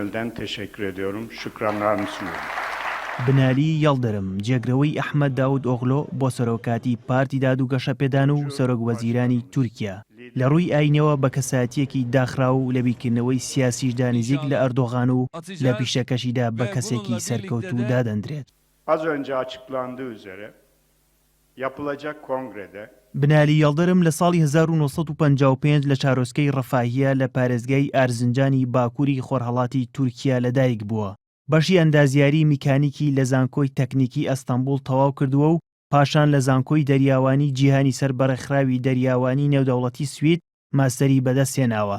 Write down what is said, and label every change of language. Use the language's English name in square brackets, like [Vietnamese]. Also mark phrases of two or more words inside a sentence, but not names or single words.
[Turkish] gönülden teşekkür ediyorum. Şükranlarımı sunuyorum. [Central Kurdish] بنالی یەڵدەرم جێگرەوەی ئەحمەد داود ئۆغلۆ بۆ سەرۆکاتی پارتی دادوگەشەپێدان و سەرۆک وەزیرانی تورکیا لە ڕووی ئاینەوە بە کەساتیەکی داخرا و لە بیرکردنەوەی سیاسیشدا نزیک لە ئەردۆغان و لە پیشەکەشیدا بە کەسێکی سەرکەوتوو دادەندرێت. [Turkish] Az önce açıklandığı üzere yapılacak kongrede [Central Kurdish] بنالی یەڵدەرم لە ساڵی 1955 لە چارۆسکەی ڕەفاهیە لە پارێزگای ئارزنجانی باکووری خۆرهەڵاتی تورکیا لەدایک بووە. بەشی ئەندازیاری میکانیکی لە زانکۆی تەکنیکی ئەستەمبوڵ تەواو کردووە و پاشان لە زانکۆی دەریاوانی جیهانی سەربەرەخراوی دەریاوانی نێودەوڵەتی سوید ماستەری بەدەستهێناوە.